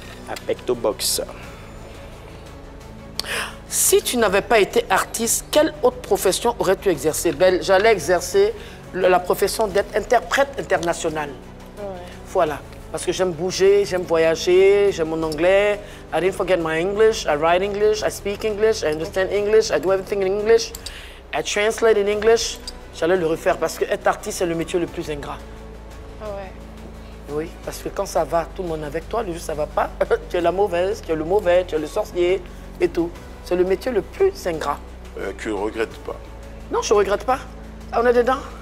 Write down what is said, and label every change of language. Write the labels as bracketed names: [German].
[French] Apecto Box. Si tu n'avais pas été artiste, quelle autre profession aurais-tu exercé? Ben, j'allais exercer la profession d'être interprète international. Ouais. Voilà. Parce que j'aime bouger, j'aime voyager, j'aime mon anglais. [English] I didn't forget my English. I write English, I speak English, I understand English, I do everything in English. I translate in English. [French] J'allais le refaire parce que être artiste, c'est le métier le plus ingrat. Ouais. Oui, parce que quand ça va, tout le monde est avec toi. Le jour ça va pas, tu es la mauvaise, tu es le mauvais, tu es le sorcier et tout. C'est le métier le plus ingrat. Que ne regrette pas. Non, je ne regrette pas. On est dedans.